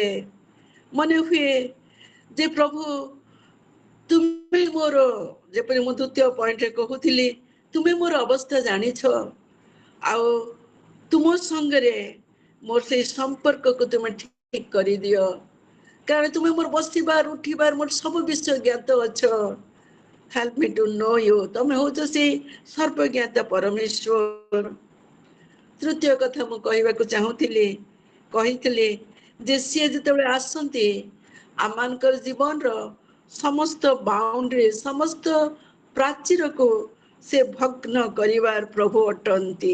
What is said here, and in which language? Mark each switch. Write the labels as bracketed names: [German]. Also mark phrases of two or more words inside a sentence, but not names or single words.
[Odia] ମନେ ହୁଏ ଯେ ପ୍ରଭୁ ତୁମେ ମୋର, ଯେପରି ମୁଁ ଦ୍ୱିତୀୟ ପଏଣ୍ଟରେ କହୁଥିଲି, ତୁମେ ମୋର ଅବସ୍ଥା ଜାଣିଛ ଆଉ ତୁମ ସଙ୍ଗରେ ମୋର ସେଇ ସମ୍ପର୍କକୁ ତୁମେ ଠିକ କରିଦିଅ। କାରଣ ତୁମେ ମୋର ବସିବାର ଉଠିବାର ମୋର ସବୁ ବିଷୟ ଜ୍ଞାତ ଅଛ। [English] Help me to know you. [Odia] ତମେ ହଉଛ ସେଇ ସର୍ବଜ୍ଞାତ ପରମେଶ୍ୱର। ତୃତୀୟ କଥା ମୁଁ କହିବାକୁ କହିଥିଲି ଯେ ସିଏ ଯେତେବେଳେ ଆସନ୍ତି ଆମମାନଙ୍କର ଜୀବନର ସମସ୍ତ ବାଉଣ୍ଡ୍ରି, ସମସ୍ତ ପ୍ରାଚୀରକୁ ସେ ଭଗ୍ନ କରିବାର ପ୍ରଭୁ ଅଟନ୍ତି।